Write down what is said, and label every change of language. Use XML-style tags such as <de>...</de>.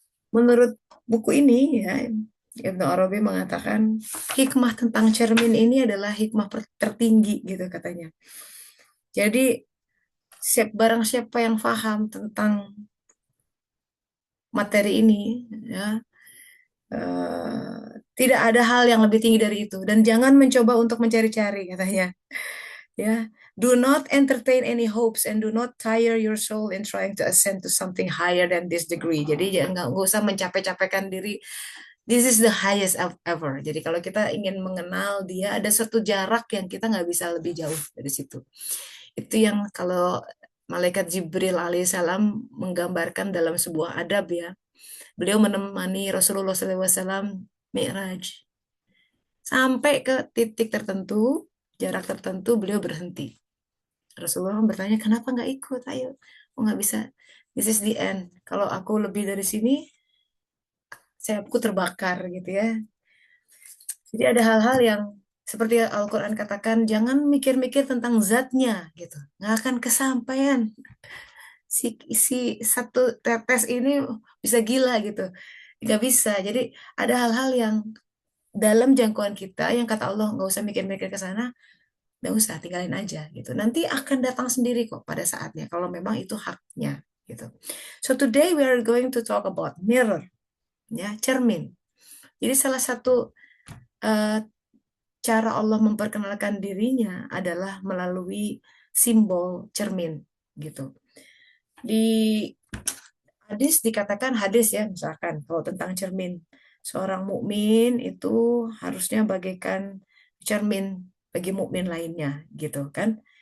<id>Menurut buku ini, ya, Ibnu Arabi mengatakan hikmah tentang cermin ini adalah hikmah tertinggi, gitu katanya. Jadi barang siapa yang paham tentang materi ini, ya, tidak ada hal yang lebih tinggi dari itu, dan jangan mencoba untuk mencari-cari, katanya.</id> <en>Ya, do not entertain any hopes and do not tire your soul in trying to ascend to something higher than this degree.</en> <id>Jadi jangan nggak usah mencapai-capaikan diri.</id> <en>This is the highest ever.</en> <id>Jadi kalau kita ingin mengenal dia, ada satu jarak yang kita nggak bisa lebih jauh dari situ. Itu yang kalau malaikat Jibril alaihissalam menggambarkan dalam sebuah adab, ya. Beliau menemani Rasulullah SAW Mi'raj. Sampai ke titik tertentu, jarak tertentu, beliau berhenti. Rasulullah bertanya, kenapa nggak ikut? Ayo, oh nggak bisa.</id> <en>This is the end.</en> <id>Kalau aku lebih dari sini, aku terbakar, gitu ya. Jadi ada hal-hal yang seperti Al-Quran katakan, jangan mikir-mikir tentang zatnya, gitu. Nggak akan kesampaian. Si satu tetes ini bisa gila, gitu. Nggak bisa. Jadi ada hal-hal yang dalam jangkauan kita, yang kata Allah nggak usah mikir-mikir ke sana, nggak usah, tinggalin aja gitu. Nanti akan datang sendiri kok pada saatnya kalau memang itu haknya gitu.</id> <en>So today we are going to talk about mirror,</en> <id>ya, cermin. Jadi salah satu uh, cara Allah memperkenalkan dirinya adalah melalui simbol cermin gitu. Di hadis dikatakan, hadis ya, misalkan kalau tentang cermin, seorang mukmin itu harusnya bagaikan cermin bagi mukmin lainnya, gitu kan.</id>